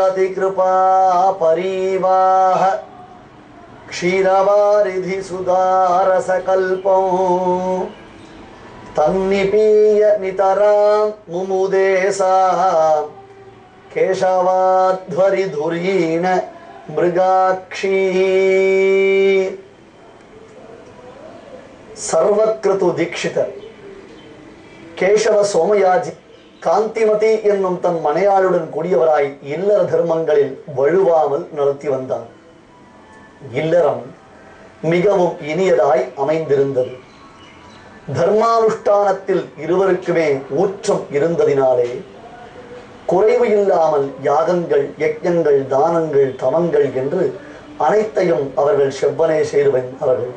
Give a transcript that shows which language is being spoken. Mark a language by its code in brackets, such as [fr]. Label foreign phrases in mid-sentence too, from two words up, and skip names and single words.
[sa] कृपा परिवाह क्षीरवारिधि सुधारसकल्पं तन्निपीय नितरां मुमुदेसा केशवाध्वरिधुरीण मृगाक्षी सर्वक्रतु दीक्षित केशव सोमयाजी [ta] காந்திமதி என்னும் தன் மனையாளுடன் கூடியவராய் இல்லற தர்மங்களில் வழுவாமல் நடத்தி வந்தார். இல்லறம் மிகவும் இனியதாய் அமைந்திருந்தது. தர்மானுஷ்டானத்தில் இருவருக்குமே ஊற்றம் இருந்ததினாலே குறைவு இல்லாமல் யாகங்கள், யஜ்ஞங்கள், தானங்கள், தமங்கள் என்று அனைத்தையும் அவர்கள் செவ்வனே செய்து வந்தார்கள்.